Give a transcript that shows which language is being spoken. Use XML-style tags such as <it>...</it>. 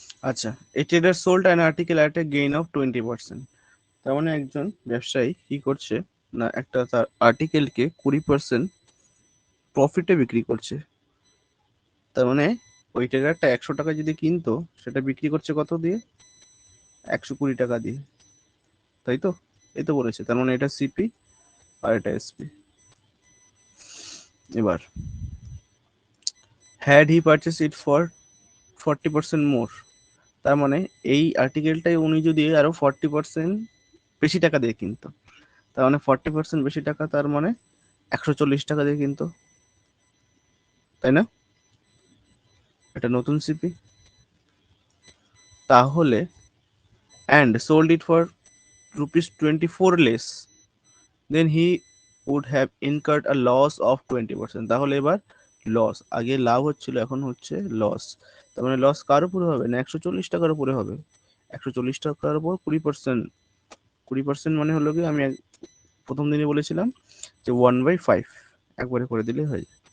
<en>আচ্ছা, a trader sold an article at a gain of 20%.</en> <bn>তার মানে একজন ব্যবসায়ী কি করছে না, একটা তার আর্টিকেলকে 20% প্রফিটে বিক্রি করছে। তার মানে ওই ট্রেডারটা 100 টাকা যদি কিনতো, সেটা বিক্রি করছে কত দিয়ে? 120 টাকা দিয়ে, তাই তো? এই তো বলেছে, তার মানে এটা সিপি আর এটা এসপি। এবার</bn> <en>had he purchase it for 40% more,</en> <bn>তার মানে এই আর্টিকেলটাই উনি যদি আরো 40% বেশি টাকা দিয়ে কিনতো, তার মানে 40% বেশি টাকা, তার মানে 140 টাকা দিয়ে কিনতো, তাই না? এটা নতুন সিপি।</bn> <en>তাহলে and sold it for ₹24 less, then he would have incurred a loss of 20%.</en> <bn>তাহলে এবার লস, আগে লাভ হচ্ছিল এখন হচ্ছে লস, তার মানে লস কার উপরে হবে না 140 টাকার উপরে হবে। 140 টাকার উপর 20%, 20% মানে হলো কি, আমি প্রথম দিনে বলেছিলাম যে 1/5 একবারে করে দিলে হয়।</bn>